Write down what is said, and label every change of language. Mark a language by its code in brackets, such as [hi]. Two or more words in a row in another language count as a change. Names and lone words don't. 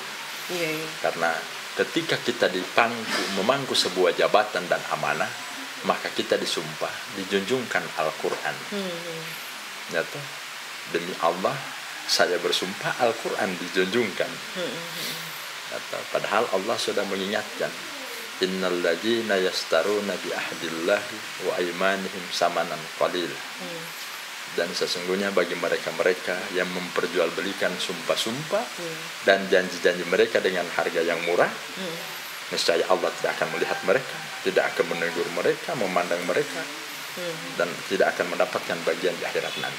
[id] Karena ketika kita memangku sebuah jabatan dan amanah, maka kita disumpah, dijunjungkan Al-Quran. Ya toh? Demi Allah, saya bersumpah Al-Quran dijunjungkan. Ya toh? Padahal Allah sudah mengingatkan, [ar] إن الذين يشترون بعهد الله وأيمانهم ثمنا قليلا. [id] Dan sesungguhnya bagi mereka-mereka yang memperjualbelikan sumpah-sumpah dan janji-janji mereka dengan harga yang murah, niscaya Allah tidak akan melihat mereka, tidak akan menegur mereka, memandang mereka, dan tidak akan mendapatkan bagian di akhirat nanti.